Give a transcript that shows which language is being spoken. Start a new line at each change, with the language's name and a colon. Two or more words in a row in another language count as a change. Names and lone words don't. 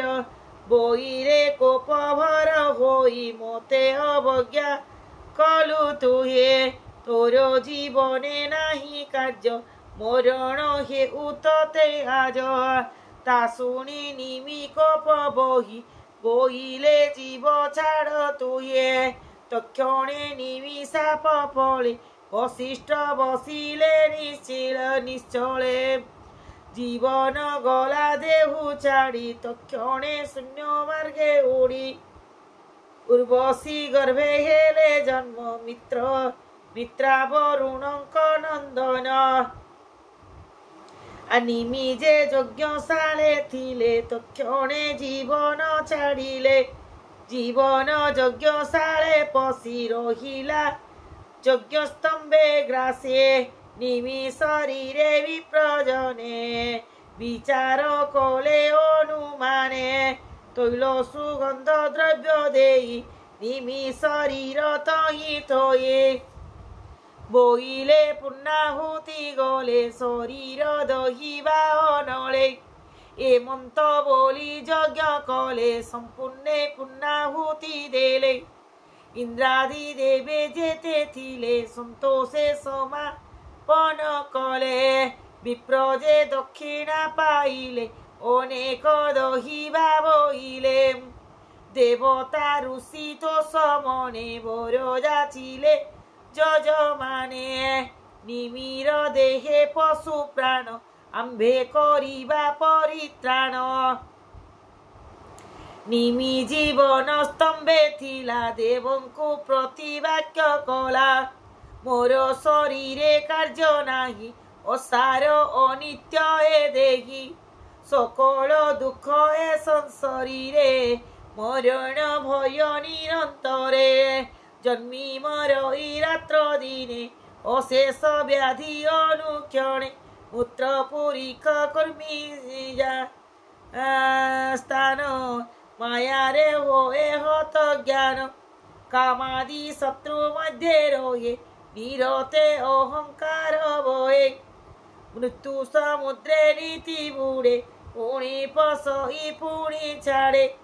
Odia: ବୋଈରେ କୋପ ଭର ହୋଈ ମୋତେ ଅବଜ୍ଞା କଲୁ ତୁହେ ତୋର ଜୀବନେ ନାହୀ କାର୍ଯ୍ୟ ମରଣ ହେ ଉତତେ ଆଜ ତା ଶୁଣୀ ନିମି କୋପ ବୋହୀ ବୋଈଲେ ଜୀବ ଛାଡ଼ ତୁହେ ତକ୍ଷଣେ ନିମି ସାପ ଫଲେ ବଶିଷ୍ଠ ବସିଲେ ନିଶ୍ଚଲେ ଜୀବନ ଗଲା ଦେହୁ ଛାଡ଼ୀ ତକ୍ଷଣେ ଶୂନ୍ୟ ମାର୍ଗେ ଉଡ଼ୀ ଉର୍ବଶୀ ଗର୍ଭେ ହେଲେ ଜନ୍ମ ମିତ୍ରା ବରୁଣକ ନନ୍ଦନ ନିମିଜେ ଯଜ୍ଞଶାଲେ ଥିଲେ ତକ୍ଷଣେ ଜୀବନ ଛାଡ଼ିଲେ ଜୀବନ ଯଜ୍ଞଶାଲେ ପଶି ରହିଲା ଯଜ୍ଞସ୍ତମ୍ଭେ ଗ୍ରାସେ ନିମି ଶରୀରେ ବିପ୍ରଜନେ ବିଚାର କଲେ ଅନୁମାନେ ତୈଲ ସୁଗନ୍ଧ ଦ୍ରବ୍ୟ ଦେଈ ନିମି ଶରୀର ତହୀ ଥୟେ ବୋଇଲେ ପୂର୍ଣ୍ଣାହୁତି ଗଲେ ଶରୀର ଦହିବା ଅନଲେ ଏମନ୍ତ ବୋଲୀ ଯଜ୍ଞ କଲେ ସମ୍ପୂର୍ଣ୍ଣେ ପୂର୍ଣ୍ଣାହୁତି ଦେଲେ ଇନ୍ଦ୍ରାଦି ଦେବେ ଜେତେ ଥିଲେ ସନ୍ତୋଷେ ସମାପନ କଲେ ବିପ୍ରଜେ ଦକ୍ଷିଣା ପାଇଲେ ଅନେକ ଦହିବା ବୋଇଲେ ଦେବତା ଋଷି ତୋ ସମନେ ବର ଜାଚିଲେ ଯଜମାନେ ନିମିର ଦେହେ ପଶୁ ପ୍ରାଣ ଆମ୍ଭେ କରିବା ପରିତ୍ରାଣ ନିମି ଜୀବନ ସ୍ତମ୍ଭେ ଥିଲା ଦେବଙ୍କୁ ପ୍ରତିବାକ୍ୟ କଲା ମୋର ଶରୀରେ କାର୍ଯ୍ୟ ନାହୀ ଅସାର ଅନିତ୍ୟ ଏ ଦେହୀ ସକଲ ଦୁଖ ଏ ସଂଶରୀରେ ମରଣ ଭୟ ନିରନ୍ତରେ ଜନ୍ମୀ ମରଈ ରାତ୍ର ଦିନେ ଅଶେଷ ବ୍ୟାଧି ଅନୁକ୍ଷଣେ ମୂତ୍ର ପୁରୀଖ କର୍ମୀ ସ୍ଥାନ ମାୟାରେ ହୋଏ ହତ ଜ୍ଞାନ କାମାଦି ଶତ୍ରୁ ମଧ୍ୟ ରୋହେ ନିରତେ ଅହଙ୍କାର ବୋଏ ମୃତ୍ୟୁ ସମୁଦ୍ରେ ନୀତି ବୁଡ଼େ ପୁଣୀ ପସଈ ପୁଣୀ ଛାଡ଼େ